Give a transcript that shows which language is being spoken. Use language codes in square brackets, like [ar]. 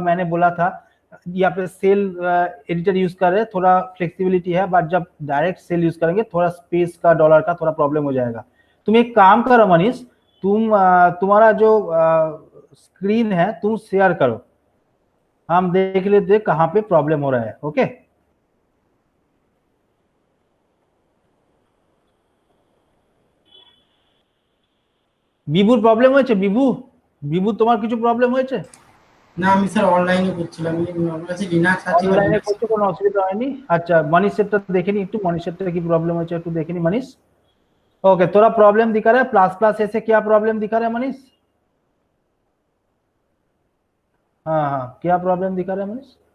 [hi] मैंने बोला था यहाँ पे सेल एडिटर यूज कर रहे हैं, थोड़ा फ्लेक्सिबिलिटी है, बट जब डायरेक्ट सेल यूज करेंगे थोड़ा स्पेस का, डॉलर का थोड़ा प्रॉब्लम हो जाएगा। तुम एक काम करो मनीष, तुम्हारा जो स्क्रीन है तुम शेयर करो, हम देख लेते कहाँ पे प्रॉब्लम हो रहा है। [bn] ओके, বিভুর প্রবলেম হয়েছে? বিভু তোমার কিছু প্রবলেম হয়েছে? না আমি স্যার অনলাইনে করছিলাম, আমার কাছে লিনাক্স আছে বা অনলাইনে লিনাক্স। করছো, কোনো অসুবিধা হয়নি? আচ্ছা, মনীষেরটা দেখে নি একটু, মনীষেরটা কি प्रॉब्लम হয়েছে একটু দেখে নি मनीष। [hi] ओके, थोड़ा प्रॉब्लम दिखा रहा है प्लस प्लस ऐसे, क्या प्रॉब्लम दिखा रहा है मनीष? हाँ हाँ, क्या प्रॉब्लम दिखा रहा है मनीष?